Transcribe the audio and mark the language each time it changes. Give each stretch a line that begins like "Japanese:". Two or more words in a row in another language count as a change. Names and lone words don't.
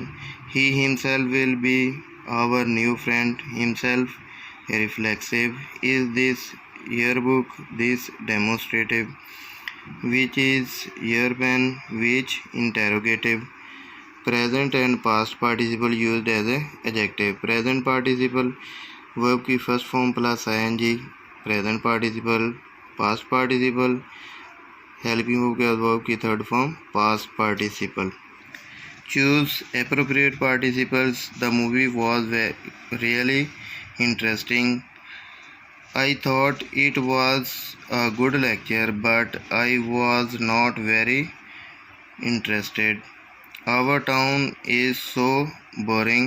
English: He himself will be our new friend. Himself, reflexive. Is this your book? This, demonstrative. Which is your pen? Which, interrogative. Present and past participle used as a adjective. Present participle verb की first form plus ing. Present participle. Past participle helping verb
Hindi: के बाद
English: वर्ब की third form past participle. choose appropriate participles. The movie was really interesting. I thought it was a good lecture, but I was not very interested. Our town is so boring.